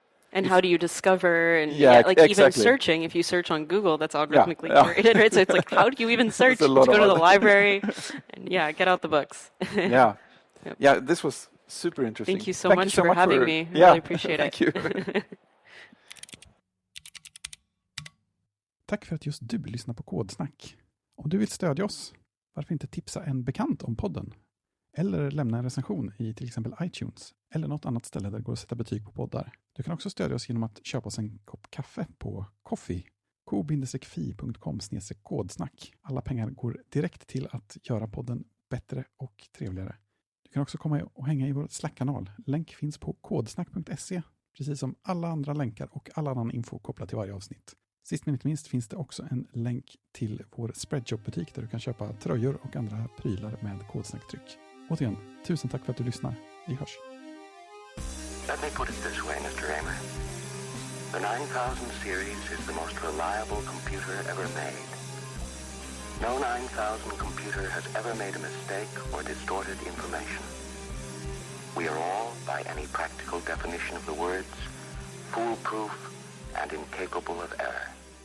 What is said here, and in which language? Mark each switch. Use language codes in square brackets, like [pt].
[en] And how do you discover? And even searching, if you search on Google, that's algorithmically curated, right? So it's like, how do you even search? Just go to the library, and get out the books. This was super interesting. Thank you so much for having me. I really appreciate it. Thank you. [sv] Tack för att just du lyssnar på Kodsnack. Om du vill stödja oss, varför inte tipsa en bekant om podden? Eller lämna en recension i till exempel iTunes eller något annat ställe där det går att sätta betyg på poddar. Du kan också stödja oss genom att köpa oss en kopp kaffe på Coffee, ko-fi.com/kodsnack. Alla pengar går direkt till att göra podden bättre och trevligare. Du kan också komma och hänga i vår Slack-kanal. Länk finns på kodsnack.se, precis som alla andra länkar och all annan info kopplat till varje avsnitt. Sist men inte minst finns det också en länk till vår Spreadshop-butik där du kan köpa tröjor och andra prylar med Kodsnacktryck. Återigen, tusen tack för att du lyssnar. Vi hörs. [en] Let me put it this way, Mr. Raymer. The 9000 series is the most reliable computer ever made. No 9000 computer has ever made a mistake or distorted information. We are all, by any practical definition of the words, foolproof and incapable of error.